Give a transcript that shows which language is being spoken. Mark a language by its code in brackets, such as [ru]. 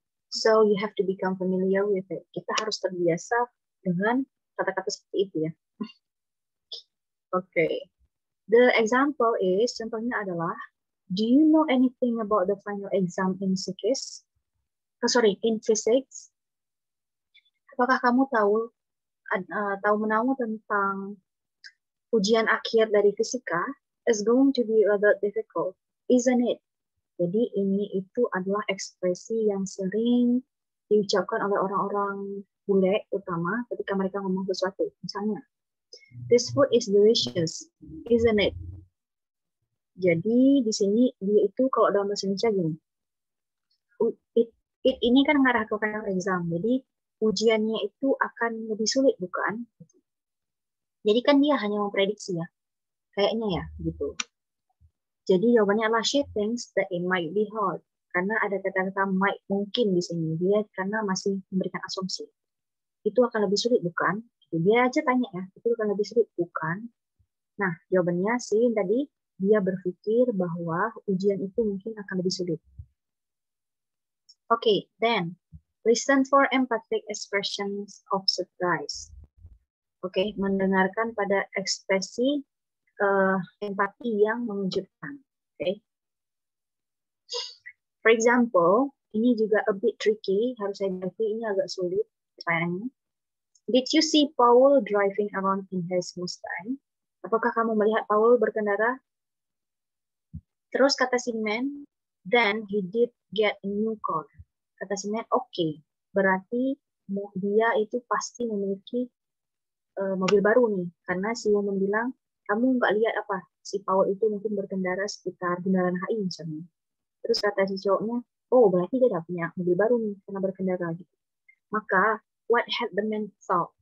[en] So you have to become familiar with it. [id] Kita harus terbiasa dengan kata-kata seperti itu ya. [en] Okay. The example is, [id] contohnya adalah, [en] do you know anything about the final exam in physics? In physics? [id] Apakah kamu tahu menahu tentang ujian akhir dari fisika? [en] Is going to be rather difficult, isn't it? [id] Jadi ini itu adalah ekspresi yang sering diucapkan oleh orang-orang bule, utama ketika mereka ngomong sesuatu. Misalnya, [en] this food is delicious, isn't it? [id] Jadi di sini dia itu kalau dalam bahasa Indonesia gini, it ini kan mengarah ke final exam, jadi ujiannya itu akan lebih sulit, bukan? Jadi kan dia hanya memprediksi ya, kayaknya ya, gitu. Jadi jawabannya adalah [en] she thinks that it might be hard. [id] Karena ada kata-kata might, mungkin di sini. Dia karena masih memberikan asumsi. Itu akan lebih sulit, bukan? Dia aja tanya ya, itu akan lebih sulit, bukan? Nah, jawabannya sih tadi, dia berpikir bahwa ujian itu mungkin akan lebih sulit. [en] Okay, then, listen for empathic expressions of surprise. [id] Okay, mendengarkan pada ekspresi empati yang mengejutkan. Okay. [en] For example, [id] ini juga [en] a bit tricky, [id] harus saya bagi, ini agak sulit pertanyaannya. [en] Did you see Paul driving around in his Mustang? [id] Apakah kamu melihat Paul berkendara? Terus kata si man, [en] then he did get a new car. [id] Kata si man, okay, berarti dia itu pasti memiliki mobil baru nih, karena si woman bilang, kamu nggak lihat apa, si Paul itu mungkin berkendara sekitar Bundaran HI misalnya. Terus kata si cowoknya, oh berarti dia udah punya mobil baru nih karena berkendara gitu. Maka [en] what had the man thought?